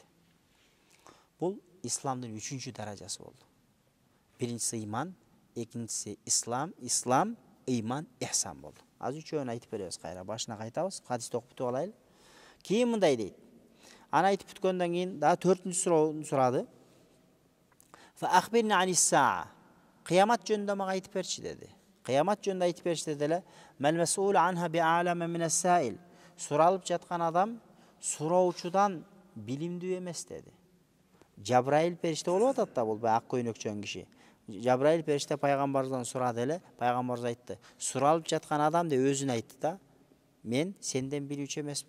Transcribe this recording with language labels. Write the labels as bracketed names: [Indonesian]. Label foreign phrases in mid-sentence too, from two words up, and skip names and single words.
[Kyrgyz] Бул исламдын 3-чү даражасы болду. Биринчиси ыйман, экинчиси ислам, ыйман, ихсан болду. Азыр үчөөнү айтып беребиз кайра. Башына кайтабыз, хадисти окуп бүтүп алайлы. Кийин мындай дейт. Аны айтып бүткөндөн кийин дагы 4-чү суроону сурады. [Arabic] فأخبرني عن الساعة. [Kyrgyz] Кыямат жөнүндө мага айтып берчи деди. Кыямат жөнүндө айтып берчи деди эле. [Arabic] ما المسؤول عنها بأعلم من السائل. [Kyrgyz] Суралып жаткан адам суроочудан билимдүү эмес деди. Жабраил периште болуп атат да, бул ак көйнөкчөн киши. Жабраил периште пайгамбардан сурады эле, пайгамбар айтты. Суралып жаткан адам деп өзүн айтты да, мен сенден билүүчү эмесмин.